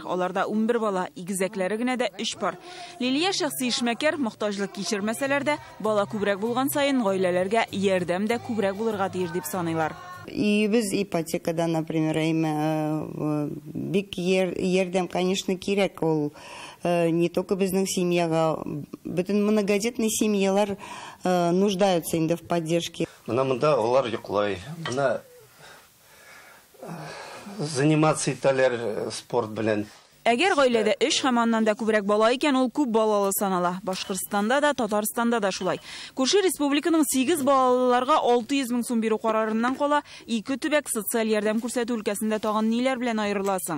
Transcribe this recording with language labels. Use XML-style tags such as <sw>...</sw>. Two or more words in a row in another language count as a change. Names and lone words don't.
<tt>Аларда 11 бала, игезәкләре генә дә 3 пар. Лилия шәхси эшмәкәр мохтаҗлык кичермәсәләр дә, бала күбрәк булган сайын гаиләләргә ярдәм дә күбрәк булырга тиеш дип саныйлар. И без ипотекада, например, бик ярдәм, конечно, кирәк ул.</tt> <ru>Не только</ru> <tt>безнең семьяга, бөтен</tt> <ru>многодетный семьялар нуждаются инде в поддержке.</ru> <tt>Менә монда алар йоклай. Менә заниматься итәләр спорт белән. Әгәр гаиләдә 3 һәм аннан да күбрәк бала икән, ул күп балалы санала. Башкортстанда да, Татарстанда да шулай. Күрше республиканың 8 балаларга 600 мең сум бирү карарыннан кала, 2 төбәк социаль ярдәм күрсәтү өлкәсендә тагын ниләр белән аерыласың?</tt>